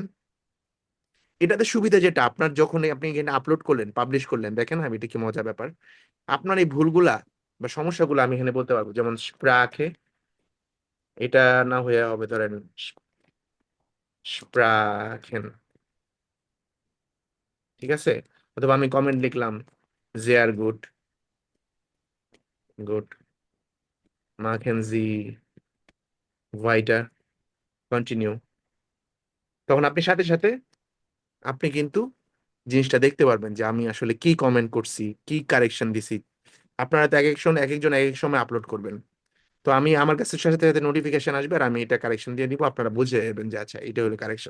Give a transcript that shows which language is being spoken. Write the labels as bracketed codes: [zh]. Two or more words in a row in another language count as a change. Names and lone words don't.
[bn] এটাতে সুবিধা যেটা, আপনার যখন আপনি এখানে আপলোড করলেন, পাবলিশ করলেন, দেখেন আমি এটা কি মজার ব্যাপার, আপনার এই ভুলগুলা বা সমস্যাগুলো আমি এখানে বলতে পারবো। যেমন স্প্রাখে, এটা না হয়ে হবে ধরেন স্প্রাখেন, ঠিক আছে? অথবা আমি কমেন্ট লিখলাম [de] sehr gut, gut machen Sie weiter, [bn] কন্টিনিউ। তখন আপনি সাথে সাথে আপনি কিন্তু জিনিসটা দেখতে পারবেন যে আমি আসলে কি কমেন্ট করছি, কি কারেকশন দিছি। আপনারা তো এক একজন এক এক সময় আপলোড করবেন, তো আমি আমার কাছে সাথে সাথে নোটিফিকেশন আসবে আর আমি এটা কারেকশন দিয়ে দিব, আপনারা বুঝে যাবেন যে আচ্ছা এটা হলো কারেকশন।